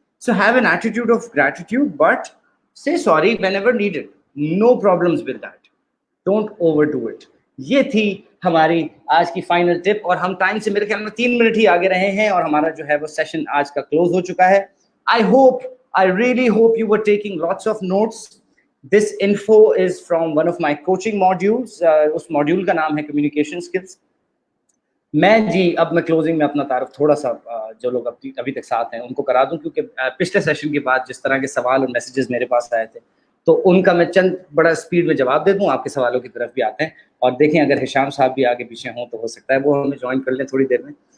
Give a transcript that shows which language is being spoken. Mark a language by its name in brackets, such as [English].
[English] So have an attitude of gratitude, but say sorry whenever needed. No problems with that. Don't overdo it. [Urdu] یہ تھی ہماری آج کی final ٹپ, اور ہم ٹائم سے میرے خیال میں 3 منٹ ہی آگے رہے ہیں, اور ہمارا جو ہے وہ سیشن آج کا کلوز ہو چکا ہے. [English] I really hope you were taking lots of notes. This info is from one of my coaching modules. [Urdu] اس module کا نام ہے Communication Skills. میں جی اب میں کلوزنگ میں اپنا تعارف تھوڑا سا جو لوگ ابھی تک ساتھ ہیں ان کو کرا دوں, کیونکہ پچھلے سیشن کے بعد جس طرح کے سوال اور میسیجز میرے پاس آئے تھے, تو ان کا میں چند بڑا اسپیڈ میں جواب دے دوں. آپ کے سوالوں کی طرف بھی آتے ہیں, اور دیکھیں اگر ہشام صاحب بھی آگے پیچھے ہوں تو ہو سکتا ہے وہ ہمیں جوائن کر لیں تھوڑی دیر میں.